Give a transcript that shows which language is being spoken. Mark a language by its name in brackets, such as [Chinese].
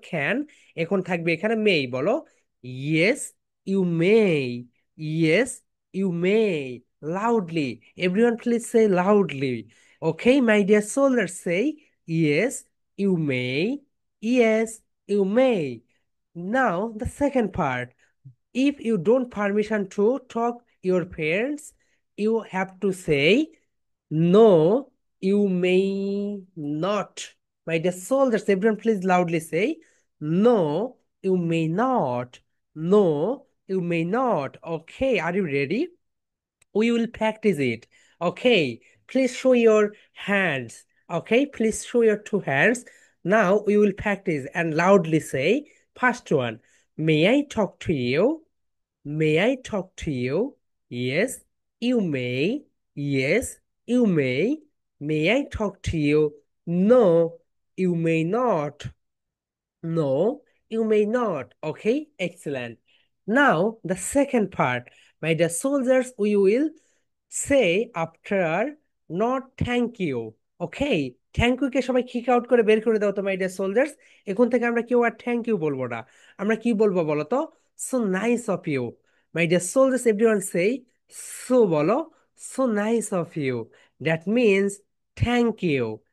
[English] Can. [Bangla] এখন থাকবে এখানে [English] May. [Bangla] বলো [English] Yes you may, yes you may. Loudly, everyone please say loudly. Okay my dear soldiers, say yes you may, yes you may. Now the second part, if you don't permission to talk your parents, you have to say no you may not. My dear soldiers, everyone please loudly say no you may not, no you may not. Okay, are you ready? We will practice it. Okay, please show your hands. Okay, please show your two hands. Now we will practice and loudly say first one, may I talk to you? May I talk to you? Yes, you may. Yes, you may. May I talk to you? No, you may not. No, you may not. Okay, excellent. Now, the second part. My dear soldiers, we will say after not thank you. Okay, [Bangla] thank you কে সবাই kick out করে বের করে দাও তো my dear soldiers. এখন থেকে আমরা কেউ আর থ্যাংক ইউ বলবো না, আমরা কি বলবো বলো তো? [English] So nice of you. My dear soldiers, everyone say so [Bangla] বলো, [English] So nice of you, that means thank you.